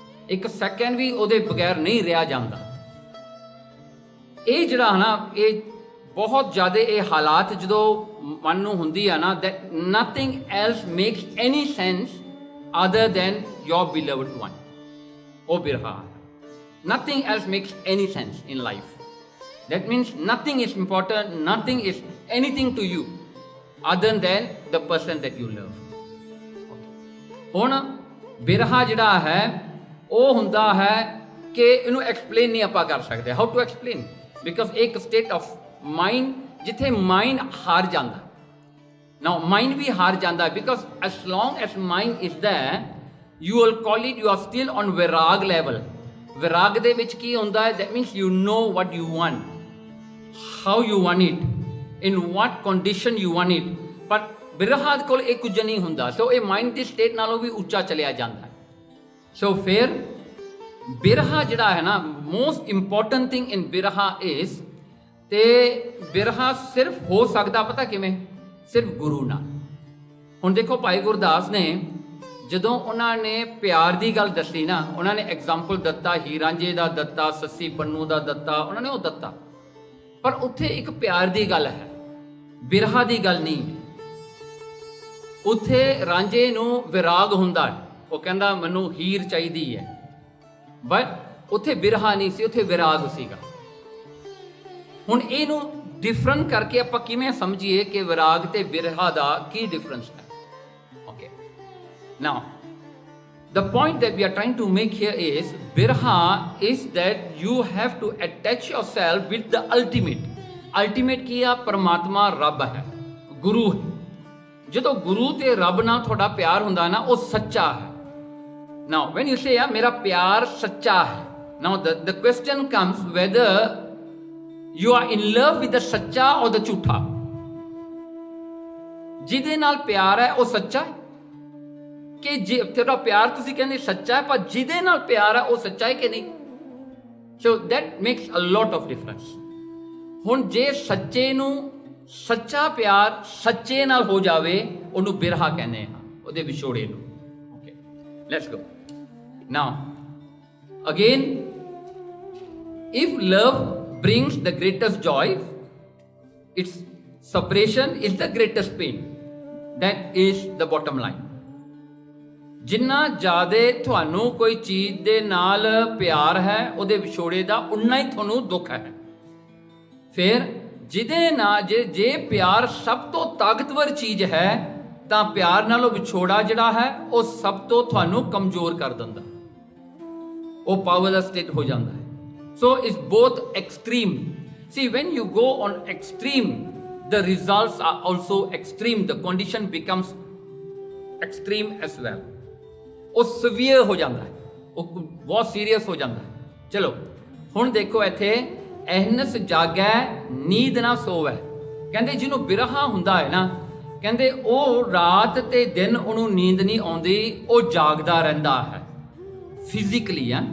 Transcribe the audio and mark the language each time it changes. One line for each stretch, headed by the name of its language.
Punjabi: ਇੱਕ ਸੈਕਿੰਡ ਵੀ ਉਹਦੇ ਬਗੈਰ ਨਹੀਂ ਰਿਹਾ ਜਾਂਦਾ। ਇਹ ਜਿਹੜਾ ਨਾ, ਇਹ ਬਹੁਤ ਜ਼ਿਆਦਾ ਇਹ ਹਾਲਾਤ ਜਦੋਂ ਮਨ ਨੂੰ ਹੁੰਦੀ ਆ ਨਾ,
English: that nothing else makes any sense other than your beloved one.
Punjabi: ਉਹ ਬਿਰਹਾ।
English: Nothing else makes any sense in life. That means nothing is important, nothing is anything to you other than the person that you love.
Punjabi: ਹੁਣ ਬਿਰਹਾ ਜਿਹੜਾ ਹੈ ਉਹ ਹੁੰਦਾ ਹੈ ਕਿ ਇਹਨੂੰ explain ਨਹੀਂ ਆਪਾਂ ਕਰ ਸਕਦੇ।
English: How to explain?
Punjabi: ਬਿਕਾਜ਼ ਇੱਕ ਸਟੇਟ ਆਫ ਮਾਈਂਡ ਜਿੱਥੇ ਮਾਈਂਡ ਹਾਰ ਜਾਂਦਾ।
English: now
Punjabi: ਮਾਈਂਡ ਵੀ ਹਾਰ ਜਾਂਦਾ
English: Because as long as mind is there, you will call it, you are still on virag level.
Punjabi: ਵਿਰਾਗ ਦੇ ਵਿੱਚ ਕੀ ਹੁੰਦਾ ਹੈ?
English: that means you know what you want, how you want it, in what condition you want it.
Punjabi: ਪਰ ਬਿਰਹਾ ਕੋਲ ਇਹ ਕੁਝ ਨਹੀਂ ਹੁੰਦਾ। ਸੋ ਇਹ ਮਾਈਂਡ ਦੀ ਸਟੇਟ ਨਾਲੋਂ ਵੀ ਉੱਚਾ ਚਲਿਆ ਜਾਂਦਾ ਹੈ। ਸੋ ਫਿਰ ਬਿਰਹਾ ਜਿਹੜਾ ਹੈ ਨਾ,
English: most important thing in birha is,
Punjabi: ਤੇ ਬਿਰਹਾ ਸਿਰਫ ਹੋ ਸਕਦਾ ਪਤਾ ਕਿਵੇਂ? ਸਿਰਫ ਗੁਰੂ ਨਾਲ। ਹੁਣ ਦੇਖੋ ਭਾਈ ਗੁਰਦਾਸ ਨੇ ਜਦੋਂ ਉਹਨਾਂ ਨੇ ਪਿਆਰ ਦੀ ਗੱਲ ਦੱਸੀ ਨਾ, ਉਹਨਾਂ ਨੇ ਐਗਜ਼ਾਮਪਲ ਦਿੱਤਾ, ਹੀਰ ਰਾਂਝੇ ਦਾ ਦਿੱਤਾ, ਸੱਸੀ ਪੰਨੂ ਦਾ ਦਿੱਤਾ, ਉਹਨਾਂ ਨੇ ਉਹ ਦਿੱਤਾ। ਪਰ ਉੱਥੇ ਇੱਕ ਪਿਆਰ ਦੀ ਗੱਲ ਹੈ, ਬਿਰਹਾ ਦੀ ਗੱਲ ਨਹੀਂ। ਉੱਥੇ ਰਾਂਝੇ ਨੂੰ ਵਿਰਾਗ ਹੁੰਦਾ ਹੈ, ਉਹ ਕਹਿੰਦਾ ਮੈਨੂੰ ਹੀਰ ਚਾਹੀਦੀ ਹੈ, ਬਟ ਉੱਥੇ ਬਿਰਹਾ ਨਹੀਂ ਸੀ, ਉੱਥੇ ਵਿਰਾਗ ਸੀਗਾ। ਹੁਣ ਇਹਨੂੰ ਡਿਫਰੈਂਟ ਕਰਕੇ ਆਪਾਂ ਕਿਵੇਂ ਸਮਝੀਏ ਕਿ ਵਿਰਾਗ ਤੇ ਬਿਰਹਾ ਦਾ ਕੀ ਡਿਫਰੈਂਸ ਹੈ?
English: Now, the point that we are trying to make here is, birha is that you have to attach yourself with the ultimate.
Punjabi: Ultimate ਕੀ ਆ? ਪਰਮਾਤਮਾ, ਰੱਬ ਹੈ, ਗੁਰੂ ਹੈ। ਜਦੋਂ ਗੁਰੂ ਤੇ ਰੱਬ ਨਾਲ ਤੁਹਾਡਾ ਪਿਆਰ ਹੁੰਦਾ ਨਾ, ਉਹ ਸੱਚਾ ਹੈ।
English: Now, when you say
Punjabi: ਮੇਰਾ ਪਿਆਰ ਸੱਚਾ ਹੈ,
English: now the question comes whether you are in love with the sacha or the jhootha.
Punjabi: ਜਿਹਦੇ ਨਾਲ ਪਿਆਰ ਹੈ ਉਹ ਸੱਚਾ ਹੈ, ਕਿ ਜੇ ਤੇਰਾ ਪਿਆਰ ਤੁਸੀਂ ਕਹਿੰਦੇ ਸੱਚਾ ਹੈ, ਪਰ ਜਿਹਦੇ ਨਾਲ ਪਿਆਰ ਹੈ ਉਹ ਸੱਚਾ ਹੈ ਕਿ ਨਹੀਂ?
English: So that makes a lot of difference.
Punjabi: ਹੁਣ ਜੇ ਸੱਚੇ ਨੂੰ ਸੱਚਾ ਪਿਆਰ ਸੱਚੇ ਨਾਲ ਹੋ ਜਾਵੇ ਉਹਨੂੰ ਬਿਰਹਾ ਕਹਿੰਦੇ ਹਾਂ, ਉਹਦੇ ਵਿਛੋੜੇ ਨੂੰ।
English: Okay, let's go now again. If love brings the greatest joy, its separation is the greatest pain. That is the bottom line.
Punjabi: ਜਿੰਨਾ ਜ਼ਿਆਦਾ ਤੁਹਾਨੂੰ ਕੋਈ ਚੀਜ਼ ਦੇ ਨਾਲ ਪਿਆਰ ਹੈ, ਉਹਦੇ ਵਿਛੋੜੇ ਦਾ ਉਨਾ ਹੀ ਤੁਹਾਨੂੰ ਦੁੱਖ ਹੈ। ਫਿਰ ਜਿਹਦੇ ਨਾਲ ਜੇ ਪਿਆਰ ਸਭ ਤੋਂ ਤਾਕਤਵਰ ਚੀਜ਼ ਹੈ, ਤਾਂ ਪਿਆਰ ਨਾਲੋਂ ਵਿਛੋੜਾ ਜਿਹੜਾ ਹੈ ਉਹ ਸਭ ਤੋਂ ਤੁਹਾਨੂੰ ਕਮਜ਼ੋਰ ਕਰ ਦਿੰਦਾ, ਉਹ ਪਾਵਰਲੈਸ ਸਟੇਟ ਹੋ ਜਾਂਦਾ ਹੈ।
English: So it's both extreme. See, when you go on extreme, the results are also extreme. The condition becomes extreme as well.
Punjabi: ਉਹ
English: severe
Punjabi: ਹੋ ਜਾਂਦਾ ਹੈ, ਉਹ ਬਹੁਤ ਸੀਰੀਅਸ ਹੋ ਜਾਂਦਾ ਹੈ। ਚਲੋ ਹੁਣ ਦੇਖੋ ਇੱਥੇ, ਅਹਨਸ ਜਾਗੈ ਨੀਂਦ ਨਾ ਸੋਵੈ। ਕਹਿੰਦੇ ਜਿਹਨੂੰ ਬਿਰਹਾ ਹੁੰਦਾ ਹੈ ਨਾ, ਕਹਿੰਦੇ ਉਹ ਰਾਤ ਤੇ ਦਿਨ ਉਹਨੂੰ ਨੀਂਦ ਨਹੀਂ ਆਉਂਦੀ, ਉਹ ਜਾਗਦਾ ਰਹਿੰਦਾ ਹੈ ਫਿਜ਼ੀਕਲੀ।